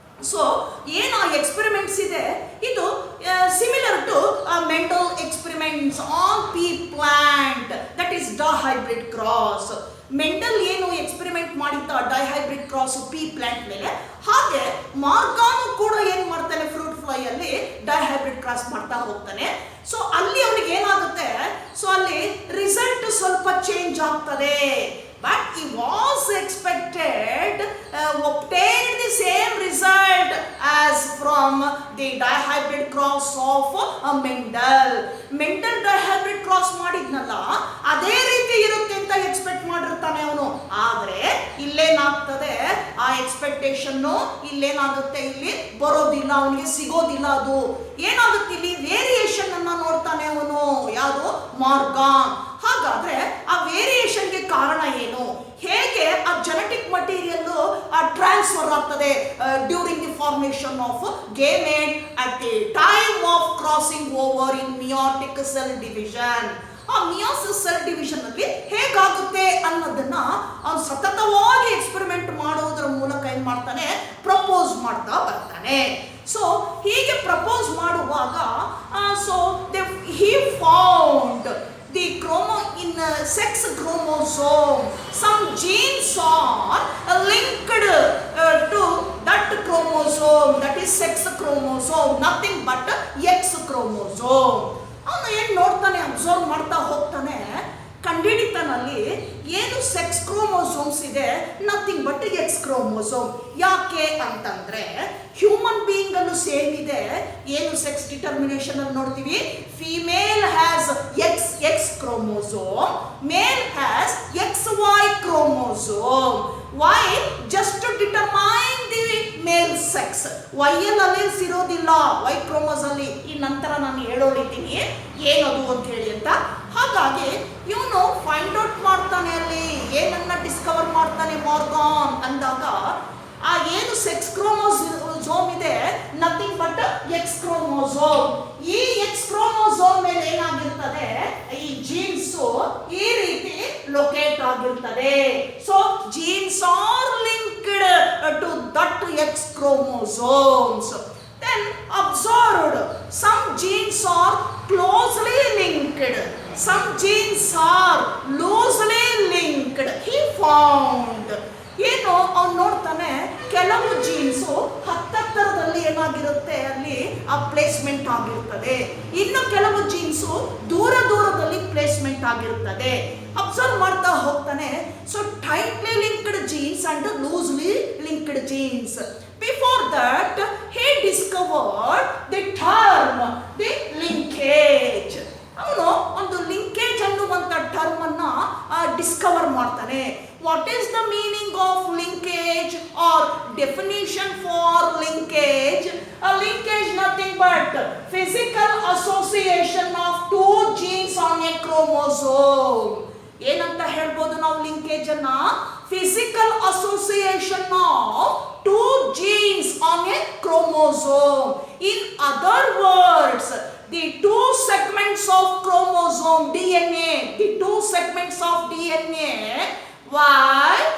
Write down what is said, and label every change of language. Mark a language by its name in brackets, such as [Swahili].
[English] so [Kannada] ಏನು [English] experiments [Kannada] ಇದೆ, ಇದು [English] Similar to Mendel experiments on pea plant, that is dihybrid cross. [Kannada] Mendel ಏನು experiment ಮಾಡಿದ್ದ ಡೈಹೈಬ್ರಿಡ್ ಕ್ರಾಸ್ ಪೀ plant ಮೇಲೆ, ಹಾಗೆ ಮಾರ್ಗಾನು ಕೂಡ ಏನ್ ಮಾಡ್ತಾನೆ ಫ್ರೂಟ್ ಫ್ಲೈ ಅಲ್ಲಿ ಡೈಹೈಬ್ರಿಡ್ ಕ್ರಾಸ್ ಮಾಡ್ತಾ ಹೋಗ್ತಾನೆ. ಸೊ ಅಲ್ಲಿ ಅವನಿಗೆ ಏನಾಗುತ್ತೆ, ಸೊ ಅಲ್ಲಿ ರಿಸಲ್ಟ್ ಸ್ವಲ್ಪ ಚೇಂಜ್ ಆಗ್ತದೆ. [English] But he was expected obtained the same result as from the dihybrid cross of Mendel. [Kannada] Mendel dihybrid cross ಮಾಡಿದ್ನಲ್ಲ ಅದೇ ರೀತಿ ಇರುತ್ತೆ ಅಂತ ಎಕ್ಸ್ಪೆಕ್ಟ್ ಮಾಡಿರ್ತಾನೆ ಅವನು. ಆದ್ರೆ ಇಲ್ಲೇನಾಗ್ತದೆ, ಆ ಎಕ್ಸ್ಪೆಕ್ಟೇಷನ್ ಇಲ್ಲೇನಾಗುತ್ತೆ, ಇಲ್ಲಿ ಬರೋದಿಲ್ಲ, ಅವನಿಗೆ ಸಿಗೋದಿಲ್ಲ. ಅದು ಏನಾಗುತ್ತೆ, ಇಲ್ಲಿ ವೇರಿಯೇಷನ್ ಅನ್ನ ನೋಡ್ತಾನೆ ಅವನು, ಯಾವುದು ಮಾರ್ಗಾನ್. ಹಾಗಾದ್ರೆ ಆ ವೇರಿಯೇಷನ್ಗೆ ಕಾರಣ ಏನು, ಹೇಗೆ ಆ ಜೆನೆಟಿಕ್ ಮಟೀರಿಯಲ್ ಟ್ರಾನ್ಸ್ಫರ್ ಆಗ್ತದೆ [English] During the formation of gamete at the time of crossing over in meiotic cell division. [Kannada] ಆ ಮಿಯಾಸಿಸ್ ಸೆಲ್ ಡಿವಿಷನ್ ಅಲ್ಲಿ ಹೇಗಾಗುತ್ತೆ ಅನ್ನೋದನ್ನ ಅವನು ಸತತವಾಗಿ ಎಕ್ಸ್ಪೆರಿಮೆಂಟ್ ಮಾಡೋದ್ರ ಮೂಲಕ ಏನ್ ಮಾಡ್ತಾನೆ, ಮಾಡ್ತಾನೆ. [English] so [Kannada] ಹೀಗೆ ಪ್ರಪೋಸ್ ಮಾಡುವಾಗ [English] So he found the sex chromosome, some genes are linked to that chromosome, that is sex chromosome, nothing but X chromosome. [Kannada] ಅವನು ಏನು ನೋಡ್ತಾನೆ, ಅಬ್ಸರ್ವ್ ಮಾಡ್ತಾ ಹೋಗ್ತಾನೆ, ಕಂಡಿಡಿತಾನಲ್ಲಿ ಏನು ಸೆಕ್ಸ್ ಕ್ರೋಮೋಸೋಮ್ಸ್ ಇದೆ, [English] Nothing but X chromosome. [Kannada] ಯಾಕೆ ಅಂತಂದ್ರೆ ಹ್ಯೂಮನ್ ಬೀಯಿಂಗ್ ಅಲ್ಲೂ ಸೇಮ್ ಇದೆ. [English] ಏನು sex determination [Kannada] ಅಲ್ಲಿ ನೋಡ್ತೀವಿ, [English] Female has X chromosome, male has XY chromosome. Why? Just to determine the male sex. Y [Kannada] ಅಲ್ಲಿ ಇರೋದಿಲ್ಲ, [English] Y chromosome ಅಲ್ಲಿ. [Kannada] ಈ ನಂತರ ನಾನು ಹೇಳೋಳಿದ್ದೀನಿ ಏನದು ಅಂತ ಹೇಳಿ ಅಂತ. ಹಾಗಾಗಿ ಇವನು ಫೈಂಡ್ ಔಟ್ ಮಾಡ್ತಾನೆ, ಅಲ್ಲಿ ಏನನ್ನ ಡಿಸ್ಕವರ್ ಮಾಡ್ತಾನೆ ಮಾರ್ಗಾನ್ ಅಂದಾಗ, ಆ ಏನು ಸೆಕ್ಸ್ ಕ್ರೋಮೋಸೋಮ್ ಇದೆ [English] Nothing but X chromosome. [Kannada] ಈ ಎಕ್ಸ್ ಕ್ರೋಮೋಸೋಮ್ ಮೇಲೆ ಏನಾಗಿರ್ತದೆ, ಈ ಜೀನ್ಸ್ ಈ ರೀತಿ ಲೊಕೇಟ್ ಆಗಿರ್ತದೆ. [English] So genes are linked to that X chromosomes. Then observed some genes are closely linked, some genes are loosely linked. He found, [Kannada] ಏನು ಅವ್ನು ನೋಡ್ತಾನೆ, ಕೆಲವು ಜೀನ್ಸು ಹತ್ತತ್ತರದಲ್ಲಿ ಏನಾಗಿರುತ್ತೆ, ಅಲ್ಲಿ ಆ ಪ್ಲೇಸ್ಮೆಂಟ್ ಆಗಿರ್ತದೆ. ಇನ್ನು ಕೆಲವು ಜೀನ್ಸು ದೂರ ದೂರದಲ್ಲಿ ಪ್ಲೇಸ್ಮೆಂಟ್ ಆಗಿರ್ತದೆ. [English] observe [Kannada] ಮಾಡ್ತಾ ಹೋಗ್ತಾನೆ. [English] So tightly linked genes and loosely linked genes. Before that, he discovered the term, the linkage. [Kannada] ಅವನು ಒಂದು ಲಿಂಕೇಜ್ ಅನ್ನುವಂಥ ಟರ್ಮ್ ಅನ್ನ ಡಿಸ್ಕವರ್ ಮಾಡ್ತಾನೆ. [English] What is the meaning of linkage or definition for linkage? Linkage nothing but physical association of two genes on a chromosome. [Kannada] ಏನಂತ ಹೇಳ್ಬೋದು ನಾವು linkage ಅನ್ನ? [English] Physical association of two genes on a chromosome. In other words, the two segments of chromosome DNA, the two segments of DNA, why?